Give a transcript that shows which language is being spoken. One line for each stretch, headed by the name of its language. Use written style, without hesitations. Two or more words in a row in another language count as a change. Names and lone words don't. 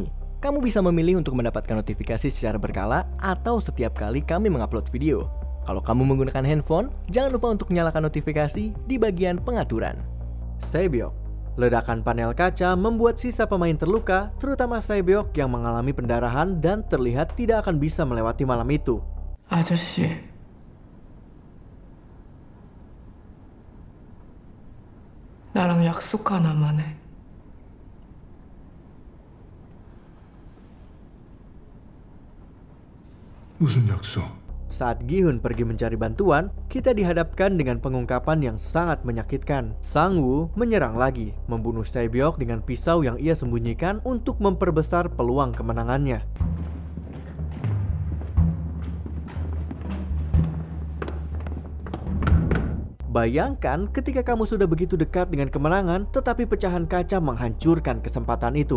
Indonesian: Kamu bisa memilih untuk mendapatkan notifikasi secara berkala atau setiap kali kami mengupload video. Kalau kamu menggunakan handphone, jangan lupa untuk nyalakan notifikasi di bagian pengaturan. Sae-byeok. Ledakan panel kaca membuat sisa pemain terluka, terutama Sae-byeok yang mengalami pendarahan dan terlihat tidak akan bisa melewati malam itu.
Korean: 아저씨. 나랑 약속 하나만 해. 무슨 약속?
Indonesian: Saat Gi-hun pergi mencari bantuan, kita dihadapkan dengan pengungkapan yang sangat menyakitkan. Sang-woo menyerang lagi, membunuh Sae-byeok dengan pisau yang ia sembunyikan untuk memperbesar peluang kemenangannya. Bayangkan ketika kamu sudah begitu dekat dengan kemenangan, tetapi pecahan kaca menghancurkan kesempatan itu.